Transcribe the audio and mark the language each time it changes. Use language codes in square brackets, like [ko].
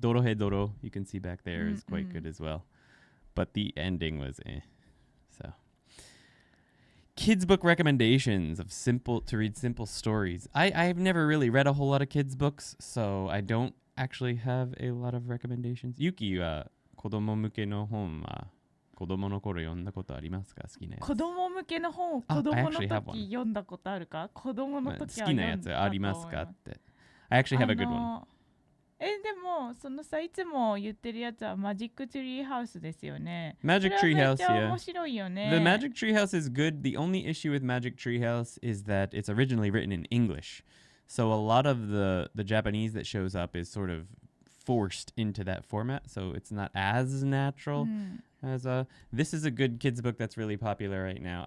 [en] Dorohe Doro, you can see back there, is quite good as well. But the ending was So. Kids book recommendations of to read simple stories. I've never really read a whole lot of kids books, so I don't actually have a lot of recommendations. [ja] Yuki は子供向けの本は子供の頃読んだことありますか？好きなやつ。子供向けの本を子供の時読んだことあるか？子供の時は好きなやつありますかって。 [en] I actually have a good one. [ja] でもそのさ、いつも言ってるやつはマジックツリーハウスですよね。 [en] Magic Tree House, [ja] めっちゃ面白いよね。 [en] The Magic Tree House is good. The only issue with Magic Tree House is that it's originally written in English. So a lot of the Japanese that shows up is sort of forced into that format. So it's not as natural as this is a good kids book that's really popular right now.